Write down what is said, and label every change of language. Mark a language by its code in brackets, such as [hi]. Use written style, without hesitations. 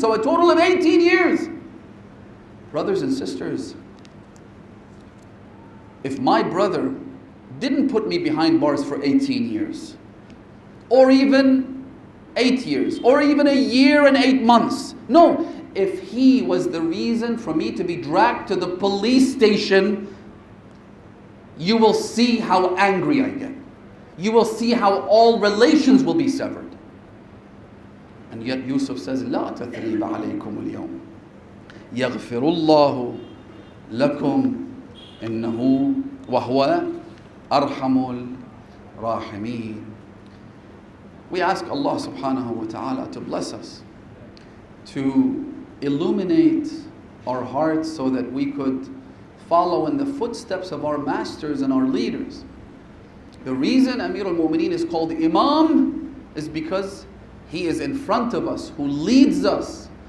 [en] So a total of 18 years. Brothers and sisters, if my brother didn't put me behind bars for 18 years, or even 8 years, or even a year and 8 months, no, if he was the reason for me to be dragged to the police station, you will see how angry I get. You will see how all relations will be severed. And yet Yusuf says, [ar] لا تثريب عليكم اليوم يغفر الله لكم إنه وهو أرحم الراحمين. [en] We ask Allah subhanahu wa ta'ala to bless us, to illuminate our hearts so that we could follow in the footsteps of our masters and our leaders. The reason Amir al-Mu'mineen is called Imam is because he is in front of us, who leads us.